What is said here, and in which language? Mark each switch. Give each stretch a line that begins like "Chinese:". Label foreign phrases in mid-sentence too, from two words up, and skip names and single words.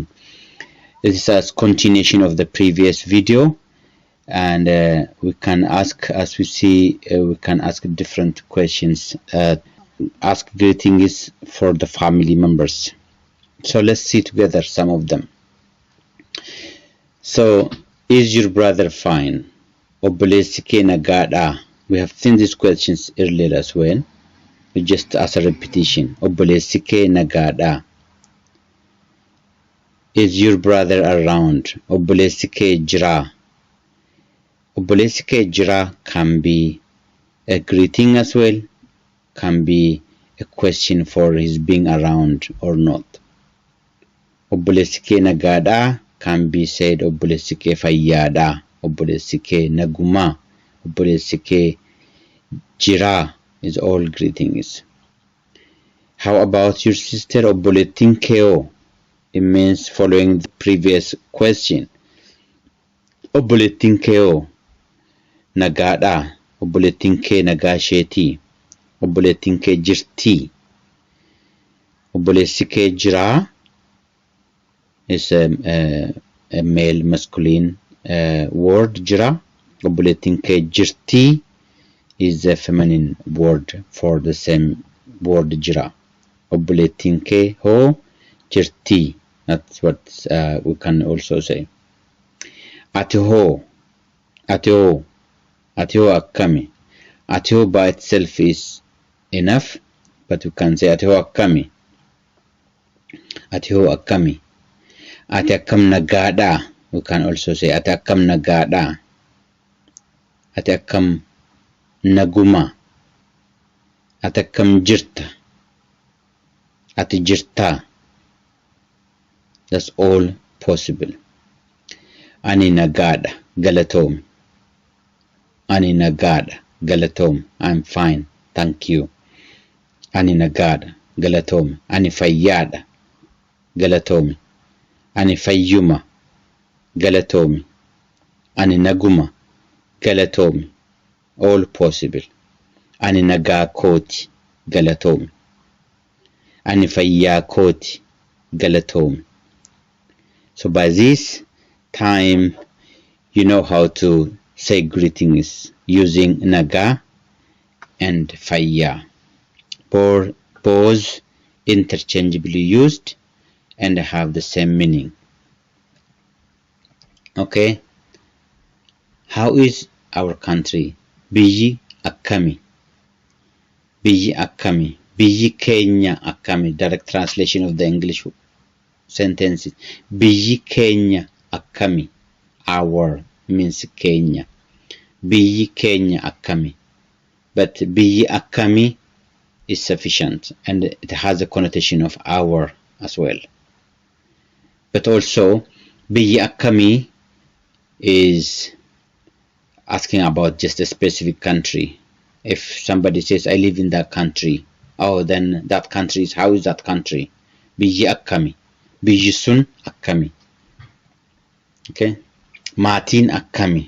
English: This is a continuation of the previous video, and we can ask, as we see, we can ask different questions, ask greetings for the family members. So let's see together some of them. So, is your brother fine?
Oromo: Obboleessi kee nagaadhaa?
English: We have seen these questions earlier as well. Just as a repetition.
Oromo: Obboleessi kee nagaadhaa?
English: Is your brother around?
Oromo: Obboleessi kee jiraa? Obboleessi kee jiraa
English: can be a greeting as well, can be a question for his being around or not. Obboleessi kee nagaadhaa can be said obboleessi kee fayyaadhaa, obboleessi kee nagumaa, obboleessi kee jiraa is all greetings. How about your sister?
Oromo: Obboleettiin kee hoo?
English: It means following the previous question.
Oromo: Obboleettiin kee hoo? Nagaadhaa, obboleettiin kee nagaa isheetii, obboleettiin kee jirtii, obboleessi kee jiraa
English: is a male masculine word,
Oromo: jira. Obboleettiin kee jirtii
English: is a feminine word for the same word,
Oromo: jira. Obboleettiin kee hoo? Jirtii.
English: That's what we can also say.
Oromo: Ati hoo? Ati hoo? Ati hoo akkami? Ati hoo
English: by itself is enough, but we can say
Oromo: ati hoo akkami? Ati hoo akkami? Ati akkam nagaadhaa?
English: We can also say
Oromo: ati akkam nagaadhaa? Ati akkam naguma? Ati akkam jirta? Ati jirtaa?
English: That's all possible.
Oromo: Ani nagaadha, galatoom. Ani nagaadha, galatoom.
English: I'm fine, thank you.
Oromo: Ani nagaadha, galatoom. Ani fayyaadha, galatoom. Ani fayyuma, galatoomi. Ani naguma, galatoomi.
English: All possible.
Oromo: Ani nagaa kooti, galatoomi. Ani fayyaa kooti, galatoomi.
English: So by this time, you know how to say greetings using nagaa and fayyaa. Both interchangeably used and have the same meaning. Okay, how is our country?
Oromo: Biyyi akkami? Biyyi akkami? Biyyi keenya akkami?
English: Direct translation of the English sentences.
Oromo: Biyyi keenya akkami?
English: Our means Kenya.
Oromo: Biyyi keenya akkami?
English: But
Oromo: biyyi akkami
English: is sufficient, and it has a connotation of our as well. But also,
Oromo: biyyi akkami
English: is asking about just a specific country. If somebody says, I live in that country, oh, then that country is, how is that country?
Oromo: Biyyi akkami? Biyyi sun akkami? Okay. Maatiin akkami?